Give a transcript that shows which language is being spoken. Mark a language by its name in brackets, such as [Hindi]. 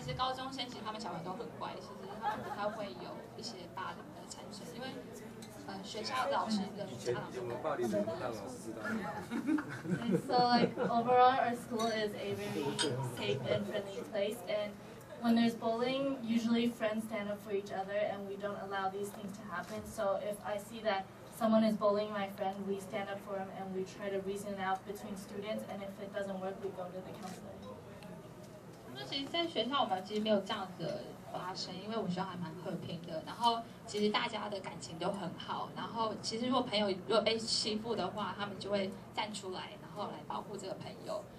[Chinese] 其实高中生其实他们小孩都很乖，其实他们不太会有一些霸凌的产生，因为学校老师跟家长都暴力的让老师知道。 [English] So like overall, our school is a very safe and friendly place, and when there's bullying, usually friends stand up for each other, and we don't allow these things to happen. So if I see that someone is bullying my friend, we stand up for him and we try to reason it out between students, and if it doesn't work, we go to the counselor. [Chinese] 那其实，在学校我们其实没有这样的发生，因为我们学校还蛮和平的。然后，其实大家的感情都很好。然后，其实如果朋友如果被欺负的话，他们就会站出来，然后来保护这个朋友。